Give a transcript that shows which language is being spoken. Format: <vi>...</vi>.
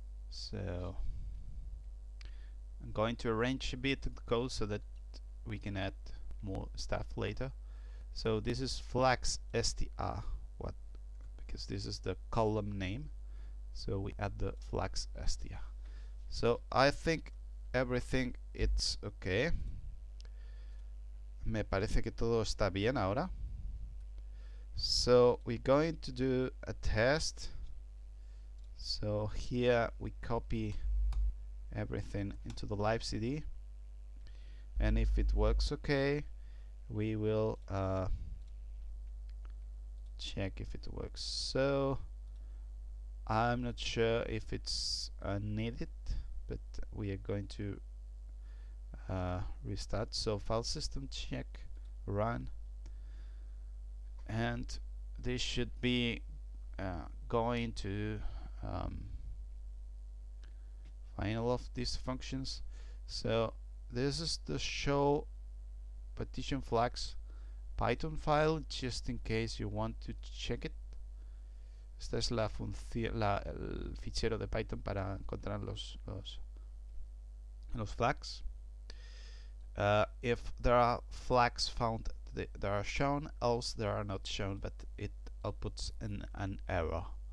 <en>So I'm going to arrange a bit the code so that we can add more stuff later. So this is flags str, because this is the column name. So we add the flags str. So I think everything it's okay.</en> <es>Me parece que todo está bien ahora.</es> <en>So we're going to do a test. So here we copy everything into the live CD, and if it works okay, we will check if it works. So I'm not sure if it's needed, but we are going to restart. So file system check, run, and this should be going to find all of these functions. So this is the show partition flags Python file, just in case you want to check it.</en> <es>Esta es la función, el fichero de Python para encontrar los flags.</es> <en>If there are flags found, they are shown, else they are not shown, but it outputs an error.</en>